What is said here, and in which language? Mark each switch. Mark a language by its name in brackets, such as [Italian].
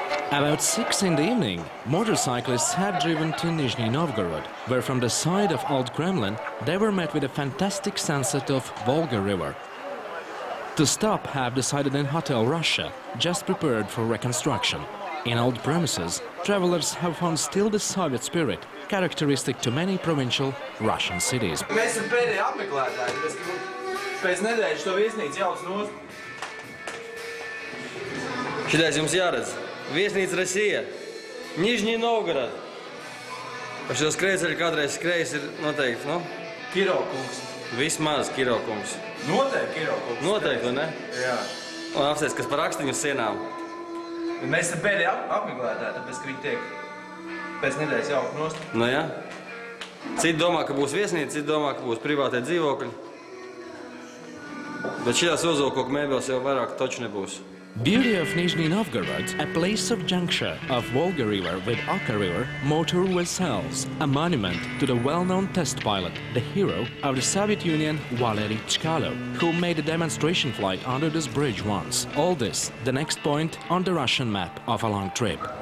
[English] About 6 in the evening, motorcyclists have driven to Nizhny Novgorod, where from the side of Old Kremlin they were met with a fantastic sunset of Volga River. To stop have decided in Hotel Russia, just prepared for reconstruction. In old premises, travelers have found still the Soviet spirit, characteristic to many provincial Russian cities. [Latvian] Mēs esam pēdējie apmeklētāji, pēc nedēļas to viesnīcu jauc nost. Šitais jums jāredz. Viesnīca Rasija, Nižņij Novgorod. Pa šo skrējceļu kādreiz skrējis ir noteikti, nu? Kirokungs. Vismaz Kirokungs. Noteikti Kirokungs. Noteikti, vai ne? Jā. Un apsties, kas par rakstiņu uz sienām. Mēs esam pēdējie apmeklētāji, tāpēc, ka viņi tiek pēc nedēļas jauc nost. Nu jā. Citi domā, ka būs viesnīca, citi domā, ka būs privātie dzīvokļi. Bet šajās uzvalkoku mēbeles jau vairāk toču nebūs. [English] Beauty of Nizhny Novgorod, a place of juncture of Volga River with Oka River, motor cells, a monument to the well-known test pilot, the hero of the Soviet Union, Valery Chkalov, who made a demonstration flight under this bridge once. All this, the next point on the Russian map of a long trip.